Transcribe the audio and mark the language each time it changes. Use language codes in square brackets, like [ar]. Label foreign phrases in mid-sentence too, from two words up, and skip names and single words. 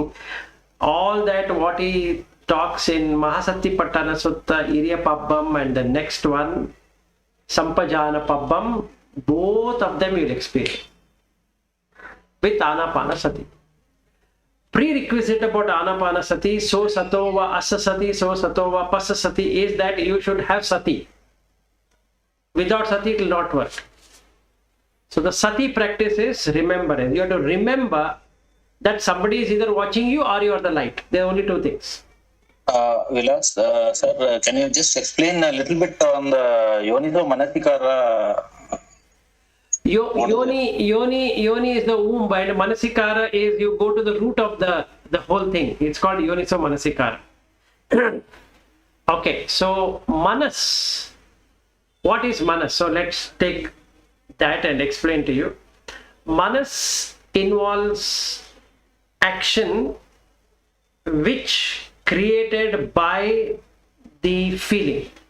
[en] All that what he talks in Sotapanna Sutta, Iriya Pabbam, and the next one, Sampajana Pabbam, both of them you will experience with Anapanasati. Prerequisite about [pi] Anapanasati, so satova asasati, so satova pasasati, [en] is that you should have sati. Without sati it will not work. So the sati practice is remembrance. You have to remember that somebody is either watching you or you are the light. There are only two things. Vilas, sir, can you just explain a little bit on the [pi] yoniso manasikara? [en] Yoni is the womb, and manasikara is you go to the root of the whole thing. It's called [pi] yoniso manasikara. [en] Okay, so manas. What is manas? So let's take that and explain to you. Manas involves action which created by the feeling.